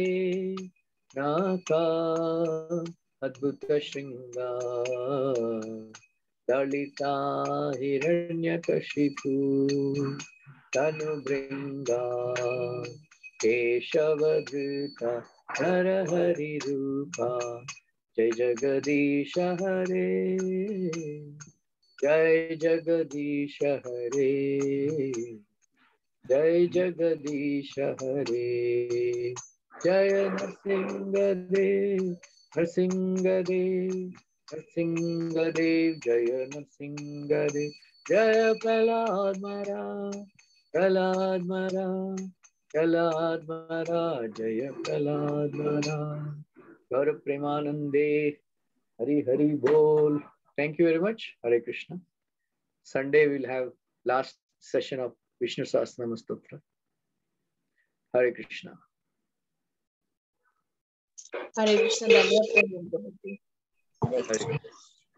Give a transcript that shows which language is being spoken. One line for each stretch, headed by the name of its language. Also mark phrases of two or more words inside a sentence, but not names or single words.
Sanskrit: नाका अद्भुत श्रृंगार ललिता हिरण्यकशिपु तनुभृंगा केशवधृता नरहरि रूपा जय जगदीश हरे जय जगदीश हरे जय जगदीश हरे जय नरसिंहदेव नरसिंहदेव नरसिंहदेव जय नरसिंहदेव जय प्रहलाद महाराज प्रहलाद महाराज प्रहलाद महाराज जय प्रहलाद महाराज गौर प्रेमानंदे हरि हरि बोल.
English: Thank you very much. Hare Krishna. Sunday we'll have last session of Vishnu Sahasranama Stotra. Hare Krishna. Hare Krishna. Hare Krishna.